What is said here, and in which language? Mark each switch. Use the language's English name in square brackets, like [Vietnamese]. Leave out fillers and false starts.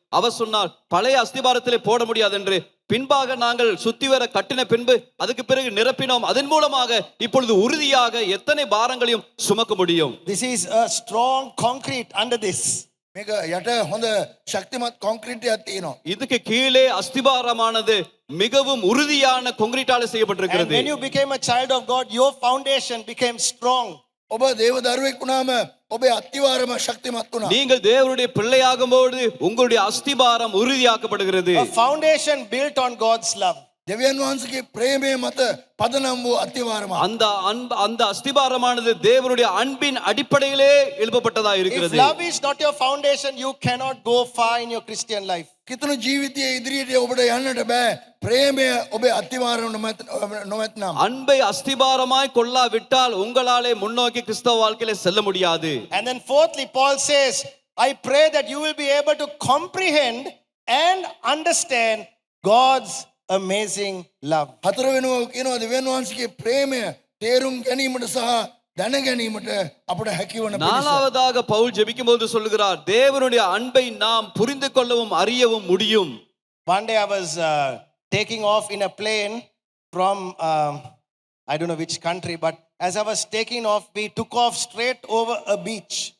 [Tamil] அவர் சொன்னார், பழைய அஸ்திபாரத்திலே போட முடியாது என்று. பின்பாக நாங்கள் சுத்தி வர கட்டின பின்பு அதுக்கு பிறகு நிரப்பினோம். அதன் மூலமாக இப்பொழுது உறுதியாக எத்தனை பாரங்களையும் சுமக்க முடியும். [English] This is a strong concrete under this. [Sinhala] මේක යට හොඳ ශක්තිමත් කොන්ක්‍රීට් එකක් තියෙනවා. [Tamil] இதுக்கு கீழே அஸ்திபாரமானது மிகவும் உறுதியான கான்கிரீட்டால [English] And [Tamil] செய்யப்பட்டிருக்கிறது. [English] when you became a child of God, your foundation became strong. [Sinhala] ඔබ දේව දරුවෙක් වුණාම ඔබේ අතිවාරම ශක්තිමත් වුණා. [Tamil] நீங்கள் தேவனுடைய பிள்ளையாகும்போது உங்களுடைய அஸ்திபாரம் உறுதியாக்கப்படுகிறது. [English] A foundation built on God's love. [Sinhala] දෙවියන් වහන්සේගේ ප්‍රේමය මත පදනම් වූ අතිවාරම. [Tamil] அந்த அஸ்திபாரமானது தேவனுடைய அன்பின் அடிப்படையிலே எழுப்பப்பட்டதா [English] If [Tamil] இருக்கிறது. [English] love is not your foundation, you cannot go far in your Christian life. [Sinhala] කිතුණු ජීවිතයේ ඉදිරියට ඔබට යන්නට බෑ. ප්‍රේමය ඔබේ අතිවාරම නොමැත්නම්. [Tamil] அன்பை அஸ்திபாரமாய் கொள்ளாவிட்டால் உங்களாலே முன்னோக்கி கிறிஸ்தவ வாழ்க்கையில செல்ல முடியாது. [English] And then fourthly, Paul says, I pray that you will be able to comprehend and understand God's amazing love. [Sinhala] හතර වෙනුව කියනවා දෙවියන් වහන්සේගේ ප්‍රේමය තේරුම් ගැනීමට සහ දැන ගැනීමට අපට හැකිවන පිණිස. [Tamil] நாலாவதாக பவுல் ஜெபிக்கும்போது சொல்லுகிறார், தேவனுடைய அன்பை நாம் புரிந்து கொள்ளவும் அறியவும் முடியும். [English] One day I was taking off in a plane from I don't know which country, but as I was taking off, we took off straight over a beach.